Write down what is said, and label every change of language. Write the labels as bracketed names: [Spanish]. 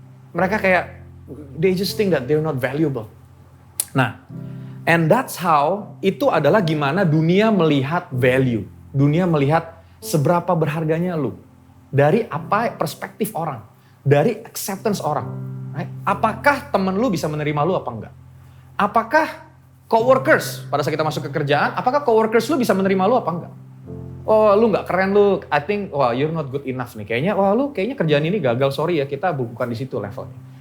[Indonesian] Mereka kayak, [English] they just think that they're not valuable. [Indonesian] Nah, [English] and that's how, [Indonesian] itu adalah gimana dunia melihat value. Dunia melihat seberapa berharganya lu. Dari apa perspektif orang. Dari acceptance orang. [English] Right? [Indonesian] Apakah temen lu bisa menerima lu apa enggak? Apakah coworkers, pada saat kita masuk ke kerjaan, apakah coworkers lu bisa menerima lu apa enggak? Oh lu gak keren lu, [English] I think you're not good enough nih. [Indonesian] Kayaknya lu kayaknya kerjaan ini gagal, sorry ya, kita bukan di situ levelnya.